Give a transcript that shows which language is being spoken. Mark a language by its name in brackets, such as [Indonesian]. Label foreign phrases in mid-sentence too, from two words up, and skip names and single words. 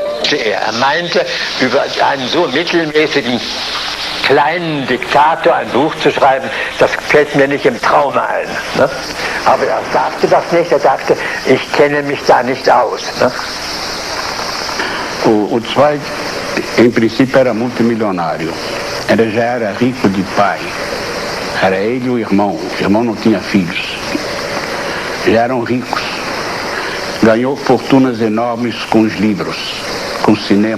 [German] täuschte er. Er meinte, über einen so mittelmäßigen kleinen Diktator ein Buch zu schreiben, das fällt mir nicht im Traume ein. Ne? Aber er sagte das nicht, er sagte, ich kenne mich da nicht aus. Ne? [Portuguese] O Zweig, em princípio, era multimilionário. Ele já era rico de pai. Era ele e o irmão. O irmão não tinha filhos. Já eram ricos. Ganhou fortunas enormes com os livros, com o cinema.